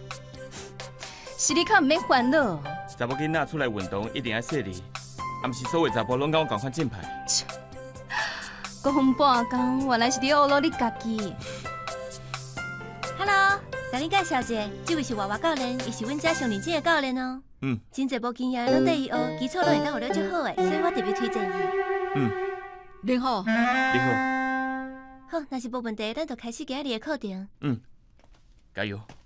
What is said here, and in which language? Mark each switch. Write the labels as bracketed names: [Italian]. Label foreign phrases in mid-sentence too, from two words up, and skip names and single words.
[Min Nan Chinese] 是你较毋免烦恼。查某囡仔出来运动一定要细腻，啊，毋是所有查甫拢甲我同款正派。讲半工，原来是你懊恼你家己。 Hello， 甲你介绍者，这位是娃娃教练，伊是阮遮上认真的教练哦。真侪无经验，拢对伊学，基础拢会当学了足好诶，所以我特别推荐伊。你好。你好。好，若是无问题，咱就开始今日的课程。加油。